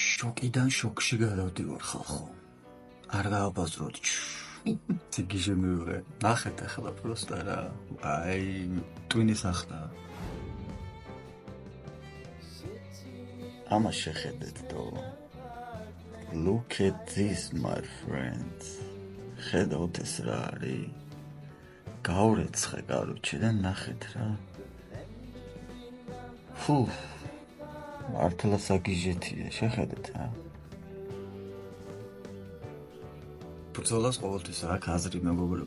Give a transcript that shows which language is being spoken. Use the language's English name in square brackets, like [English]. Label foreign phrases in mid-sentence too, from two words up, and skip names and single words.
[Georgian] შოკიდან შოკში გადავდივარ ხალხო. არ გააბაზროთ. ციგიჟე მივიღე. ნახეთ ახლა პროსტა რა. აი, ტვინის ახლა. ამას შეხედეთ დო. [English] Look at this, my friends. [Georgian] ხედავთ ეს რა არის. გავრეცხე კაროჩე და ნახეთ რა. ფუ. მართლა საგიჟეთია, შეხედეთ რა. ბრძოლას ყოველთვის აქვს აზრი მეგობრებო.